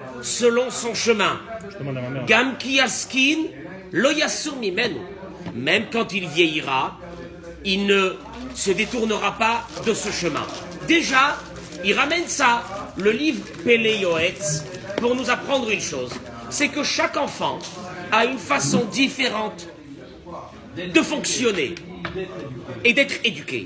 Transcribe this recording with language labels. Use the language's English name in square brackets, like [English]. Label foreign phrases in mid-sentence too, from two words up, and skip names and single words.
[French] selon son chemin. [Hebrew] גם כי יזקין לא יסור ממנו. [French] Même quand il vieillira, il ne se détournera pas de ce chemin. Déjà, il ramène ça, le livre Pele Yoetz, pour nous apprendre une chose. C'est que chaque enfant a une façon différente de fonctionner et d'être éduqué.